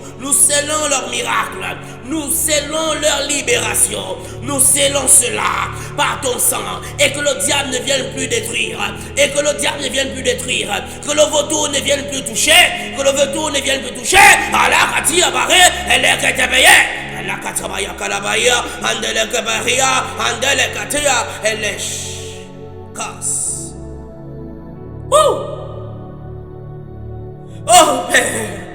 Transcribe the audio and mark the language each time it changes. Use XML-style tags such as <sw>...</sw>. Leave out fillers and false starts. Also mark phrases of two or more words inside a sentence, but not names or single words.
<fr>Nous scellons leurs miracles. Nous scellons leur libération. Nous scellons cela par ton sang. Et que le diable ne vienne plus détruire. Et que le diable ne vienne plus détruire. Que le vautour ne vienne plus toucher. Que le vautour ne vienne plus toucher. Allah katia baré. Elle est payée. La katabaya kalabaya, andele kabaria, andele katia, elesh. Casse. Oh, Père.</fr>